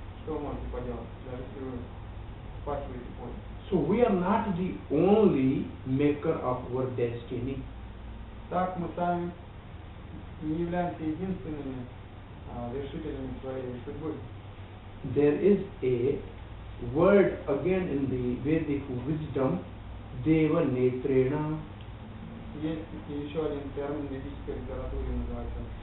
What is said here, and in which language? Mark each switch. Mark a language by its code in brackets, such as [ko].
[ru] Что вы можете поделать, даже если вы впахиваете поле? [en] So we are not the only maker of our destiny. [ru] Так мы сами не являемся единственными вершителями своей судьбы. [en] There is a word again in the Vedic wisdom, Deva Netrena. [ru] Есть еще один термин в ведической литературе, называется